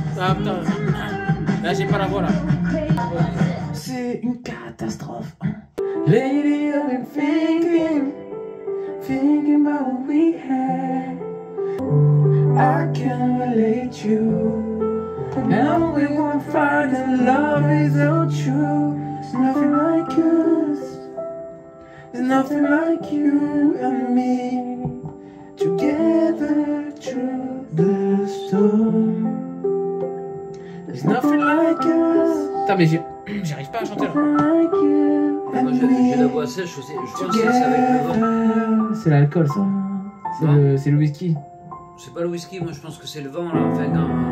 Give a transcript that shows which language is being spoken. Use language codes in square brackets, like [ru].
[fr] Ah putain, là j'ai pas la voix là. C'est une catastrophe. [en] Lady, I've been thinking about what we had. I can't relate you. Now we won't find that love is so true. There's nothing like us. There's nothing like you and me. Together through the storm. There's nothing like us. [fr] Putain, mais j'arrive pas à chanter là. Moi j'ai la voix sèche aussi. Je pense que c'est avec le vent. C'est l'alcool ça. C'est le whisky. C'est pas le whisky, moi je pense que c'est le vent là. Enfin, quand...